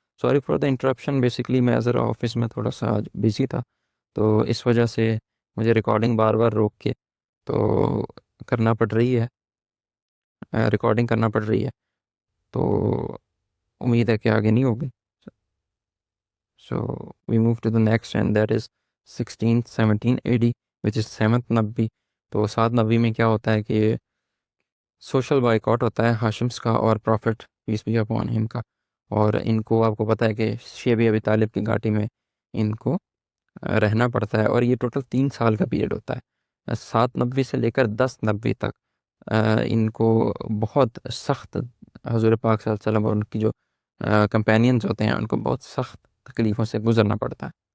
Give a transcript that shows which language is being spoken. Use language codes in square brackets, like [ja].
[en] sorry for the interruption, [ur] basically میں ذرا office میں تھوڑا سا آج بزی تھا تو اس وجہ سے مجھے ریکارڈنگ بار بار روک کے تو کرنا پڑ رہی ہے، ریکارڈنگ کرنا پڑ رہی ہے. تو امید ہے کہ آگے نہیں ہوگی. [en] So we move to the next and that is 1617 AD which is 7th نبی. [ur] تو 7 نبی میں کیا ہوتا ہے کہ سوشل بائیکاٹ ہوتا ہے ہاشمس کا اور [en] prophet peace be upon him [ur] کا. اور ان کو آپ کو پتہ ہے کہ شیب ابی طالب کی گھاٹی میں ان کو رہنا پڑتا ہے، اور یہ ٹوٹل 3 سال کا پیریڈ ہوتا ہے. 7 نبی سے لے کر 10 نبی تک ان کو بہت سخت حضور پاک صلی اللہ علیہ وسلم اور ان کی جو کمپینینز ہوتے ہیں ان کو بہت سخت تکلیفوں سے گزرنا پڑتا ہے.